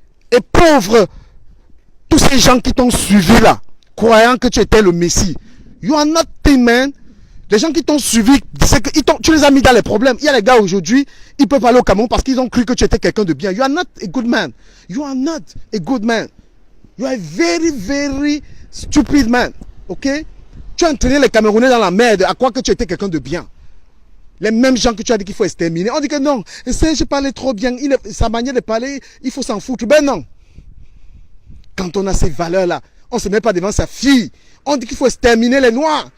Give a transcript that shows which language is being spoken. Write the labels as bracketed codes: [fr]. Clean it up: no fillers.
[fr] Et pauvre, tous ces gens qui t'ont suivi là, croyant que tu étais le Messie. [en] You are nothing, man. [fr] Les gens qui t'ont suivi, tu les as mis dans les problèmes. Il y a les gars aujourd'hui, ils peuvent aller au Cameroun parce qu'ils ont cru que tu étais quelqu'un de bien. [en] You are not a good man. [fr] You are not a good man. [en] You are a very, very stupid man. Ok? [fr] Tu as entraîné les Camerounais dans la merde à croire que tu étais quelqu'un de bien. Les mêmes gens que tu as dit qu'il faut exterminer. On dit que non, Serge parlait trop bien. Sa manière de parler, il faut s'en foutre. Ben non. Quand on a ces valeurs-là, on ne se met pas devant sa fille. On dit qu'il faut exterminer les Noirs.